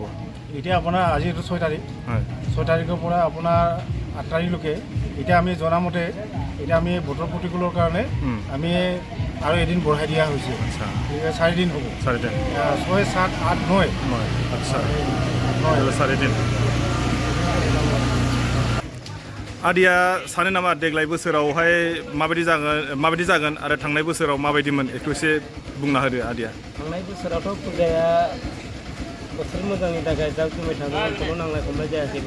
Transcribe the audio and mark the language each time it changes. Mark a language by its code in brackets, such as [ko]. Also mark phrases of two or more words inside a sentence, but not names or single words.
[as] এতিয়া আপোনাৰ আজি এইটো 6 তাৰিখ, 6 তাৰিখৰ পৰা আপোনাৰ 8 তাৰিখলৈকে। এতিয়া আমি জনামতে এতিয়া আমি বতৰ প্ৰতিকূলৰ কাৰণে আমি আৰু এদিন বঢ়াই দিয়া হৈছে, 4 দিন হ'ব। 6, 7, 8, 9 আচ্ছা 4 दिन। [brx] आदिया सानो नामा देग्लाय बोसोरावहाय माबायदि जागोन आरो थांनाय बोसोराव माबायदिमोन बेखौ एसे बुंना होदो आदिया। थांनाय बोसोरावथ' फुजाया बोथोर मोजांनि थाखाय जाखुमै थांदोंमोन, खुनु नांलाय खमलाय जायाखैमोन।